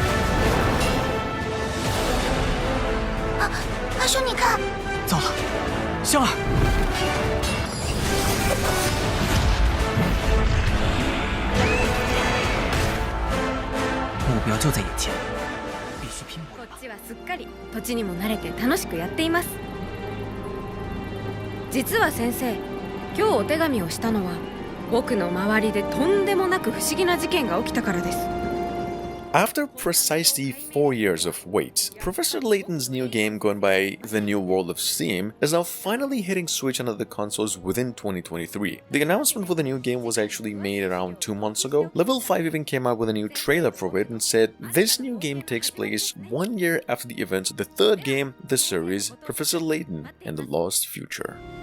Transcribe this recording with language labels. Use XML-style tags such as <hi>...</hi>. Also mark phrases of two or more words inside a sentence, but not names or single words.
<zh>阿兄，你看，糟了，香儿，目标就在眼前，必须拼搏。</zh> <ja>こっちはすっかり土地にも慣れて楽しくやっています。実は先生、今日お手紙をしたのは。僕の周りでとんでもなく不思議な事件が起きたからです。</ja> <en>After precisely 4 years of wait, Professor Layton's new game going by The New World of Steam is now finally hitting Switch and other consoles within 2023. The announcement for the new game was actually made around 2 months ago. Level 5 even came out with a new trailer for it and said this new game takes place 1 year after the events of the third game of the series, Professor Layton and the Lost Future.</en>